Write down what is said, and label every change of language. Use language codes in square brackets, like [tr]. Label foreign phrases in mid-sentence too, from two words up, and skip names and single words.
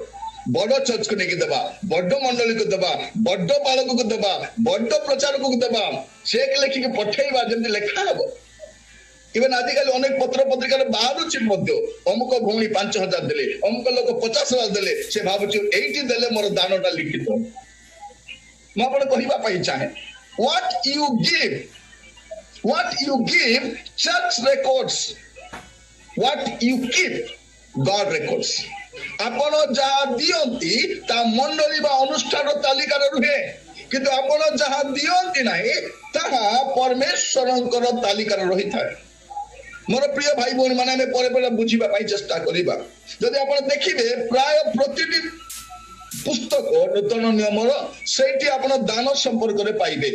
[or] ବଡ ଚର୍ଚ୍ଚକୁ ନେଇକି ଦେବା, ବଡ ମଣ୍ଡଳୀକୁ ଦେବା, ବଡ ବାଳକକୁ ଦେବା, ବଡ ପ୍ରଚାରକୁ ଦେବା, ଚେକ୍ ଲେଖିକି ପଠେଇବା, ଯେମିତି ଲେଖା ହବ। ଇଭେନ ଆଜିକାଲି ଅନେକ ପତ୍ର ପତ୍ରିକାରେ ବାହାରୁଛି ମଧ୍ୟ, ଅମୁକ ଭଉଣୀ 5,000 ଦେଲେ, ଅମୁକ ଲୋକ 50,000 ଦେଲେ, ସେ ଭାବୁଛି ଏଇଠି ଦେଲେ ମୋର ଦାନଟା ଲିଖିତ। ମୁଁ ଆପଣ କହିବା ପାଇଁ ଚାହେଁ, [en] what you give church records, what you keep God records। [or] ଆପଣ ଯାହା ଦିଅନ୍ତି ତା ମଣ୍ଡଳୀ ବା ଅନୁଷ୍ଠାନ ତାଲିକାରେ ରୁହେ, କିନ୍ତୁ ଆପଣ ଯାହା ଦିଅନ୍ତି ନାହିଁ ତାହା ପରମେଶ୍ୱରଙ୍କର ତାଲିକାରେ ରହିଥାଏ। ମୋର ପ୍ରିୟ ଭାଇ ଭଉଣୀ ମାନେ, ଆମେ ପରେ ପରେ ବୁଝିବା ପାଇଁ ଚେଷ୍ଟା କରିବା। ଯଦି ଆପଣ ଦେଖିବେ ପ୍ରାୟ ପ୍ରତିଟି ପୁସ୍ତକ ନୂତନ ନିୟମର, ସେଇଠି ଆପଣ ଦାନ ସମ୍ପର୍କରେ ପାଇବେ।